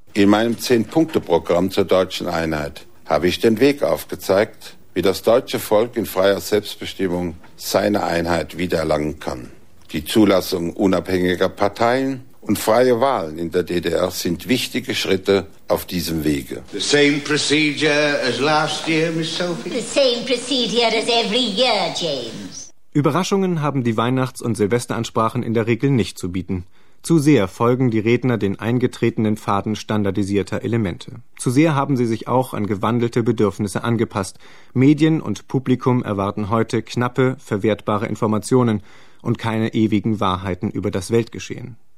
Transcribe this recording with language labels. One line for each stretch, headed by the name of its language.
German: In meinem 10-Punkte-Programm zur deutschen Einheit habe ich den Weg aufgezeigt, wie das deutsche Volk in freier Selbstbestimmung seine Einheit wiedererlangen kann. Die Zulassung unabhängiger Parteien und freie Wahlen in der DDR sind wichtige Schritte auf diesem Wege.
English: The same procedure as last year, Miss Sophie. The same procedure as every year, James.
German: Überraschungen haben die Weihnachts- und Silvesteransprachen in der Regel nicht zu bieten. Zu sehr folgen die Redner den eingetretenen Pfaden standardisierter Elemente. Zu sehr haben sie sich auch an gewandelte Bedürfnisse angepasst. Medien und Publikum erwarten heute knappe, verwertbare Informationen und keine ewigen Wahrheiten über das Weltgeschehen.